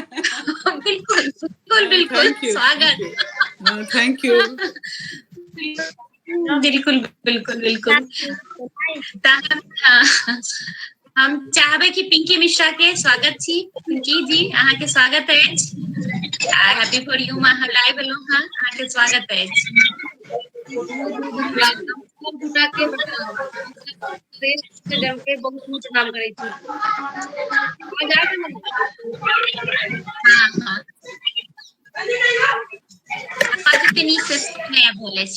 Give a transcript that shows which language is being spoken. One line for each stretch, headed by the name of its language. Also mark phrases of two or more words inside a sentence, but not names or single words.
Maithili: बिल्कुल बिल्कुल बिल्कुल स्वागत,
English: thank you.
Maithili: बिल्कुल बिल्कुल बिल्कुल। हम चाहबै कि पिंकी मिश्रा के स्वागत छी। पिंकी जी अहाँ के स्वागत अछि।
English: happy for you
Maithili: में हम लाइव एलहुँ हँ, अहाँ के स्वागत अछि। बहुत कुछ काम करै छी। हाँ आवाज ओते नीक से नहीं आबि रहल अछि।